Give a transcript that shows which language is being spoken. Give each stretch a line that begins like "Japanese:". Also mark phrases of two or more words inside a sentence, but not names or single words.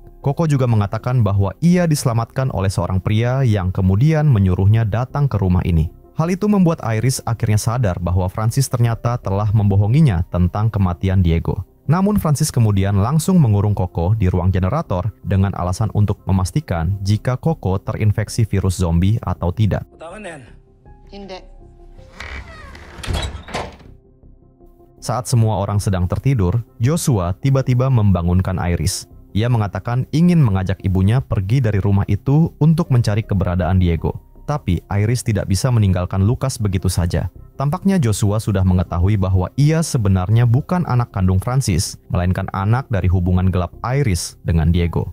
Indonesian: Coco juga mengatakan bahwa ia diselamatkan oleh seorang pria yang kemudian menyuruhnya datang ke rumah ini. Hal itu membuat Iris akhirnya sadar bahwa Francis ternyata telah membohonginya tentang kematian Diego. Namun Francis kemudian langsung mengurung Coco di ruang generator dengan alasan untuk memastikan jika Coco terinfeksi virus zombie atau tidak.
Filipino: Tama na yan. Hindi.
Indonesian: Saat semua orang sedang tertidur, Joshua tiba-tiba membangunkan Iris. Ia mengatakan ingin mengajak ibunya pergi dari rumah itu untuk mencari keberadaan Diego. Tapi Iris tidak bisa meninggalkan Lucas begitu saja. Tampaknya Joshua sudah mengetahui bahwa ia sebenarnya bukan anak kandung Francis, melainkan anak dari hubungan gelap Iris dengan Diego.